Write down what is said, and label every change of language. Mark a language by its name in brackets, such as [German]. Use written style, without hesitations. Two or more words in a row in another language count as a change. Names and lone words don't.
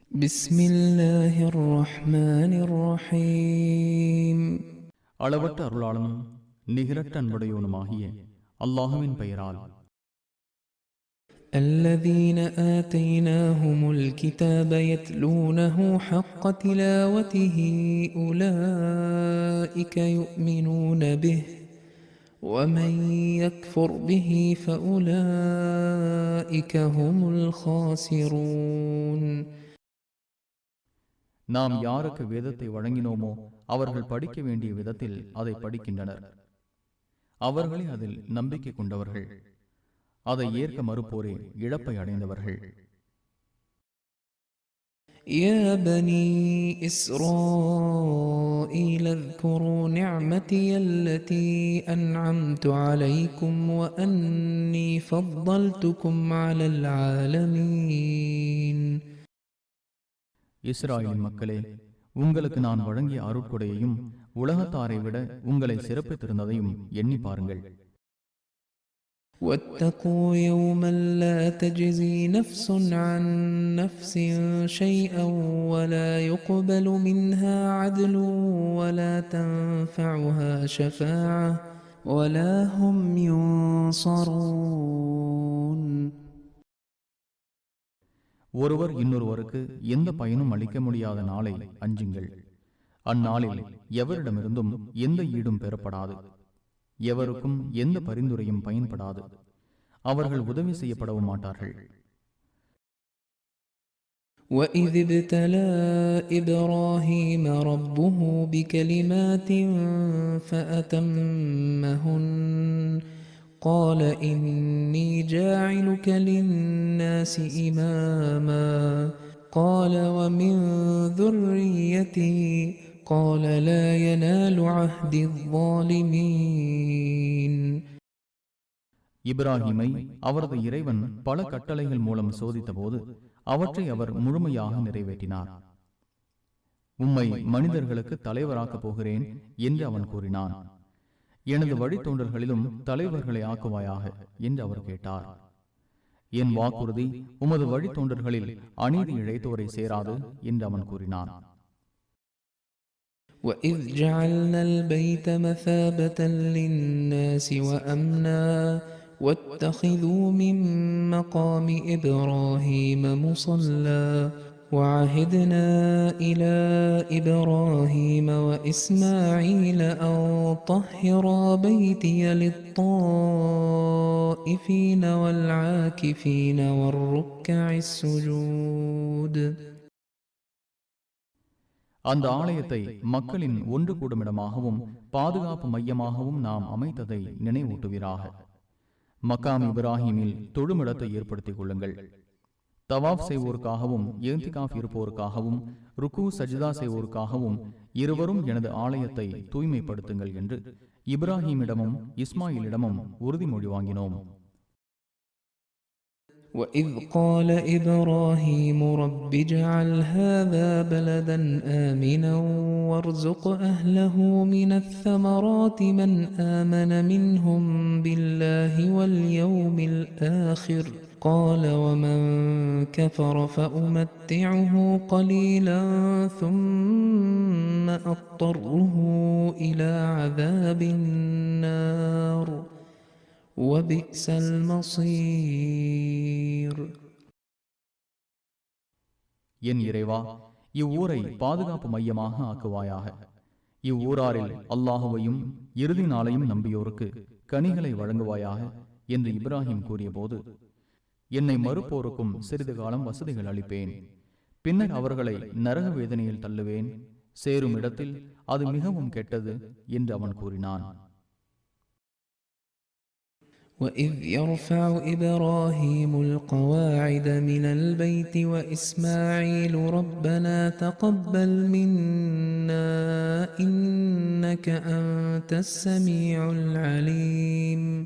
[Arabic] بسم الله الرحمن الرحيم [Tamil] அளவற்ற அருளாளனும் நிகரற்ற அன்புடையவனுமாகிய அல்லாஹுவின் பெயரால். [Arabic] الذين آتيناهم الكتاب يتلونه حق تلاوته أولئك يؤمنون به ومن يكفر به فأولئك هم الخاسرون. [Tamil] நாம் யாருக்கு வேதத்தை வழங்கினோமோ அவர்கள் படிக்க வேண்டிய விதத்தில் அதை படிக்கின்றனர். அவர்களே அதில் நம்பிக்கை கொண்டவர்கள். அதை ஏற்க மறுப்போரே இழப்பை அடைந்தவர்கள். [Arabic] يا بني إسرائيل اذكروا نعمتي التي أنعمت عليكم وأني فضلتكم على العالمين. [Tamil] இஸ்ராயேலின் மக்களே, உங்களுக்கு நான் வழங்கிய அருட்கொடையையும் உலகத்தாரை விட உங்களை சிறப்பித்திருந்ததையும் எண்ணி பாருங்கள். [Arabic] واتقوا يوما لا تجزي نفس عن نفس شيئا ولا يقبل منها عدل ولا تنفعها شفاعة ولا هم ينصرون. [Tamil] ஒருவர் இன்னொருவருக்கு எந்த பயனும் அளிக்க முடியாத நாளை அஞ்சுங்கள். அந்நாளில் எவரிடமிருந்தும் எந்த ஈடும் பெறப்படாது, எவருக்கும் எந்த பரிந்துரையும் பயன்படாது, அவர்கள் உதவி செய்யப்படவும் மாட்டார்கள். [Arabic] وَإِذِ ابْتَلَى إِبْرَاهِيمَ رَبُّهُ بِكَلِمَاتٍ فَأَتَمَّهُنَّ قَالَ إِنِّي جَاعِلُكَ لِلنَّاسِ إِمَامًا قَالَ وَمِنْ ذُرِّيَّتِي قال لا ينال عهد الظالمين. [Tamil] இப்ராஹிமை அவரது இறைவன் பல கட்டளைகள் மூலம் சோதித்த போது அவற்றை அவர் முழுமையாக நிறைவேற்றினார். உம்மை மனிதர்களுக்கு தலைவராக்கப் போகிறேன் என்று அவன் கூறினான். எனது வழித்தோன்றர்களிலும் தலைவர்களை ஆக்குவாயாக என்று அவர் கேட்டார். என் வாக்குறுதி உமது வழித்தோன்றர்களில் அநீதி இழைத்தோரை சேராது என்று அவன் கூறினான். [Arabic] وَإِذْ جَعَلْنَا الْبَيْتَ مَثَابَةً لِلنَّاسِ وَأَمْنًا وَاتَّخِذُوا مِن مَّقَامِ إِبْرَاهِيمَ مُصَلًّى وَعَهِدْنَا إِلَى إِبْرَاهِيمَ وَإِسْمَاعِيلَ أَن طَهِّرَا بَيْتِيَ لِلطَّائِفِينَ وَالْعَاكِفِينَ وَالرُّكَّعِ السُّجُودِ. [Tamil] அந்த ஆலயத்தை மக்களின் ஒன்று கூடுமிடமாகவும் பாதுகாப்பு மையமாகவும் நாம் அமைத்ததை நினைவூட்டுவீராக. மக்காம் இப்ராஹிமில் தொழுமிடத்தை ஏற்படுத்திக் கொள்ளுங்கள். தவாப் செய்வோருக்காகவும் ஏந்திகாஃப் இருப்போருக்காகவும் ருக்கு சஜிதா செய்வோருக்காகவும் இருவரும் எனது ஆலயத்தை தூய்மைப்படுத்துங்கள் என்று இப்ராஹிமிடமும் இஸ்மாயிலிடமும் உறுதிமொழி வாங்கினோம். [Arabic] وَإِذْ قَالَ إِبْرَاهِيمُ رَبِّ اجْعَلْ هَذَا بَلَدًا آمِنًا وَارْزُقْ أَهْلَهُ مِنَ الثَّمَرَاتِ مَنْ آمَنَ مِنْهُمْ بِاللَّهِ وَالْيَوْمِ الْآخِرِ قَالَ وَمَنْ كَفَرَ فَأُمَتِّعُهُ قَلِيلًا ثُمَّ أَضْطَرُّهُ إِلَى عَذَابِ النَّارِ وَبِئْسَ الْمَصِيرُ. [Tamil] என் இறைவா, இவ்வூரை பாதுகாப்பு மையமாக ஆக்குவாயாக. இவ்வூராரில் அல்லாஹுவையும் இறுதி நாளையும் நம்பியோருக்கு கனிகளை வழங்குவாயாக என்று இப்ராஹிம் கூறிய போது, என்னை மறுப்போருக்கும் சிறிது காலம் வசதிகள் அளிப்பேன், பின்னர் அவர்களை நரக வேதனையில் தள்ளுவேன், சேரும் இடத்தில் அது மிகவும் கெட்டது என்று அவன் கூறினான். [Arabic] وَإِذْ يَرْفَعُ إِبْرَاهِيمُ الْقَوَاعِدَ مِنَ الْبَيْتِ وَإِسْمَاعِيلُ رَبَّنَا تَقَبَّلْ مِنَّا إِنَّكَ أَنْتَ السَّمِيعُ الْعَلِيمُ.